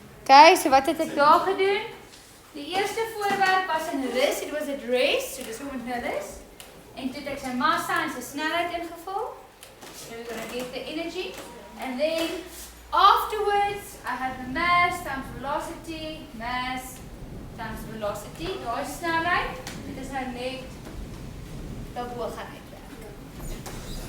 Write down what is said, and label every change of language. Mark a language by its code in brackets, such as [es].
[af] Okay, so wat het ek daar gedoen? Die eerste voorwerp was in rus, [en] it was at rest, [af] so dis hoe met nou rus. En toe het ek sy massa en sy snelheid ingevul. [en] So we're going to get the energy. And then afterwards, I have the mass times velocity, mass times velocity. [af] Daai snelheid, dit is nou net daarbo gaan uitwerk.